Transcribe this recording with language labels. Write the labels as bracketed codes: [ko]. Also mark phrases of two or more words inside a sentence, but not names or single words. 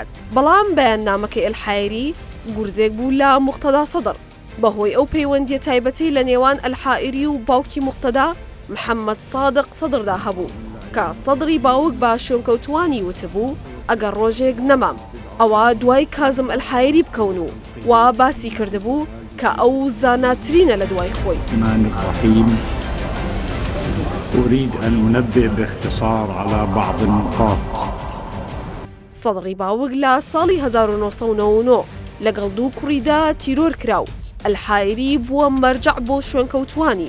[ckb] بەڵام بەیاننامەکەی الحائری گورزێک بوو لە موقتەدا سەدر بەهۆی ئەو پەیوەندیە تایبەتەی لە نێوان الحائری و باوکی موقتەدا محەممەد سادق سەدردا هەبوو کە سەدری باوک بە شوێنکەوتوانی وتبوو ئەگەر ڕۆژێک نەمام ئەوە دوای کازم الحائری بکەون و وا باسی کردبوو کە ئەو زاناترینە لە دوای خۆی. [ar] أريد أن أنبه باختصار على بعض النقاط. [ckb] سەدری باوک لە ساڵی 1999 لەگەڵ دوو کوڕیدا تیرۆر کراو، الحائری بووە مەرجەع بۆ شوێنکەوتوانی.